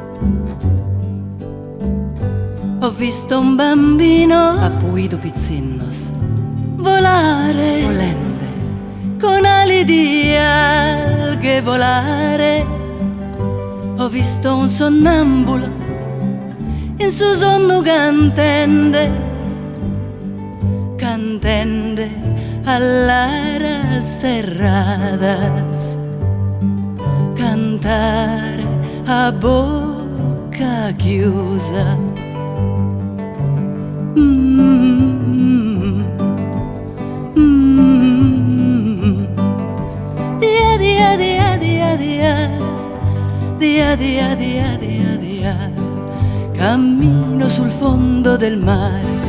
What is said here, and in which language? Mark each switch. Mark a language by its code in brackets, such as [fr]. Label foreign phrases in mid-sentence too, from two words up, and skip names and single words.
[it] Ho visto un bambino a Puido Pizzinnos volare, volente, con ali di alghe volare. Ho visto un sonnambulo [sc] in su sonno cantende, cantende all'aras serradas, [it] cantare a bocca chiusa. Dia dia dia dia dia, dia dia dia dia dia, cammino sul fondo del mare.